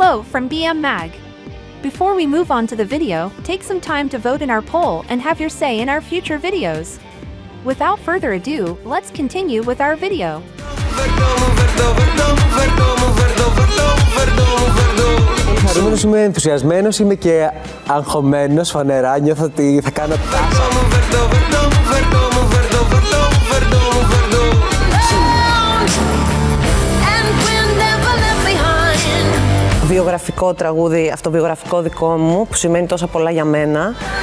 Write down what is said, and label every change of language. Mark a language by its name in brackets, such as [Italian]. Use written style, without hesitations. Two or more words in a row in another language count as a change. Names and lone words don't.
[English] from BM Mag. Before we move on to the video, take some time to vote in our poll and have your say in our future videos. Without further ado, let's continue with our video. [Greek] Χαρούμενος, είμαι ενθουσιασμένος, είμαι και αγχωμένος φανερά, νιώθω ότι θα κάνω τάσα. Βιογραφικό τραγούδι, αυτοβιογραφικό δικό μου, που σημαίνει τόσα πολλά για μένα.